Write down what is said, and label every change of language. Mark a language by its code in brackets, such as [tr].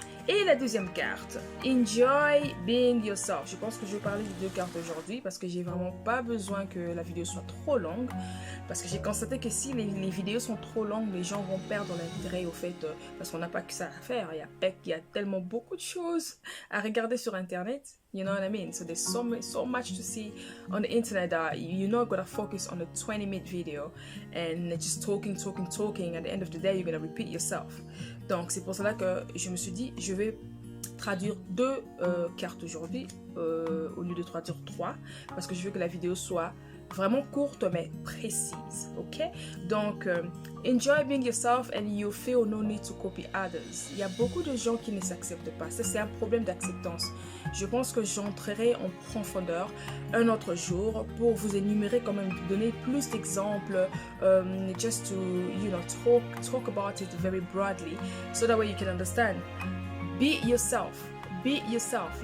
[fr] Et la deuxième carte, [en] Enjoy being yourself. [fr] Je pense que je vais parler de deux cartes aujourd'hui parce que j'ai vraiment pas besoin que la vidéo soit trop longue. Parce que j'ai constaté que si les vidéos sont trop longues, les gens vont perdre l'intérêt au fait, parce qu'on n'a pas que ça à faire. Il y a tellement beaucoup de choses à regarder sur Internet. [en] You know what I mean? So there's so much to see on the internet that you're not going to focus on a 20-minute video and just talking. At the end of the day, you're going to repeat yourself. [fr] Donc, c'est pour cela que je me suis dit, je vais traduire deux cartes aujourd'hui au lieu de traduire trois, parce que je veux que la vidéo soit vraiment courte mais précise, ok? [en] Donc, enjoy being yourself and you feel no need to copy others. [fr] Il y a beaucoup de gens qui ne s'acceptent pas. Ça, c'est un problème d'acceptance. Je pense que j'entrerai en profondeur un autre jour pour vous énumérer, quand même, donner plus d'exemples, [en] just to, you know, talk about it very broadly, so that way you can understand. Be yourself. [fr] Be yourself.